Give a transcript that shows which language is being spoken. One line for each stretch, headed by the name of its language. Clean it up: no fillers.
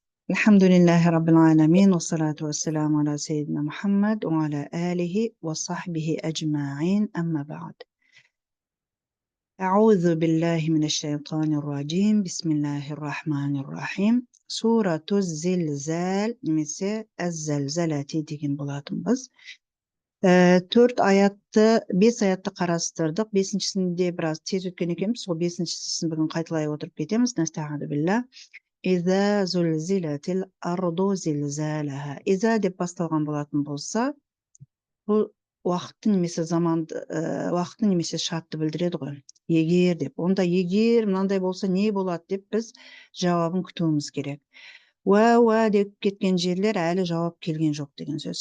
Arabic: الحمد لله رب العالمين والصلاة والسلام على سيدنا محمد وعلى آله وصحبه أجمعين أما بعد أعوذ بالله من الشيطان الرجيم بسم الله الرحمن الرحيم سورة الزلزال
Kazakh: немесе
Arabic: الزلزلة
Kazakh: деген болатынбыз. 4 аятты, 5 аятты қарастырдық. 5-шісінде біраз тез өткен екенбіз. Сол 5-шісін бүгін қайталай отырып кетеміз. Нәстағиду билlah.
Arabic: إذا زلزلت الأرض زلزالها.
Kazakh: إذا деп басталған болатын болса, бұл уақытты немесе заманды, уақытты немесе шартты білдіреді ғой. Егер деп. Онда егер мынандай болса не болады деп біз жауабын күтуіміз керек. Уа деп кеткен жерлер әлі жауап келген жоқ деген сөз.